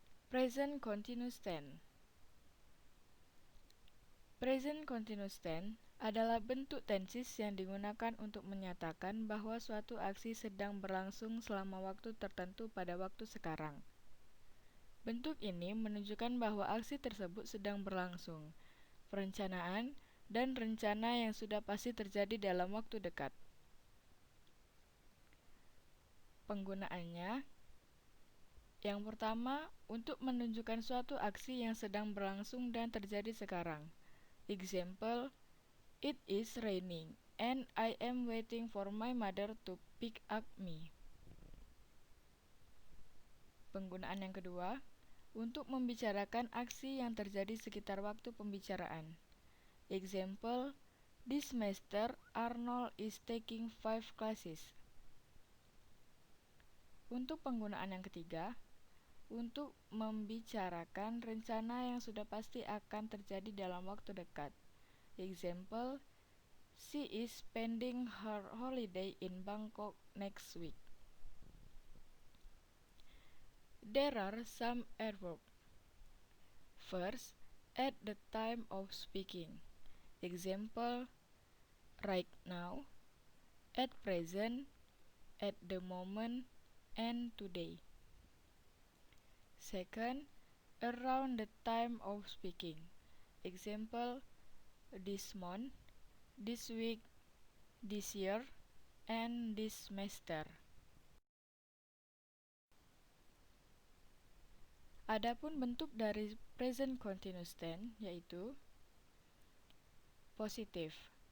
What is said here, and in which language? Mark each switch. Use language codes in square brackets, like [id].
[en] Present continuous tense. [id] Present continuous tense adalah bentuk tenses yang digunakan untuk menyatakan bahwa suatu aksi sedang berlangsung selama waktu tertentu pada waktu sekarang. Bentuk ini menunjukkan bahwa aksi tersebut sedang berlangsung, perencanaan, dan rencana yang sudah pasti terjadi dalam waktu dekat. Penggunaannya, yang pertama, untuk menunjukkan suatu aksi yang sedang berlangsung dan terjadi sekarang. [en] Example, it is raining, and I am waiting for my mother to pick up me. [id] Penggunaan yang kedua, untuk membicarakan aksi yang terjadi sekitar waktu pembicaraan. [en] Example, this semester Arnold is taking 5 classes. [id] Untuk penggunaan yang ketiga, untuk membicarakan rencana yang sudah pasti akan terjadi dalam waktu dekat. [en] Example, she is spending her holiday in Bangkok next week. There are some adverbs. First, at the time of speaking. Example, right now, at present, at the moment, and today. Second, around the time of speaking. Example, this month, this week, this year, and this semester. [id] Adapun bentuk dari present continuous tense yaitu positif.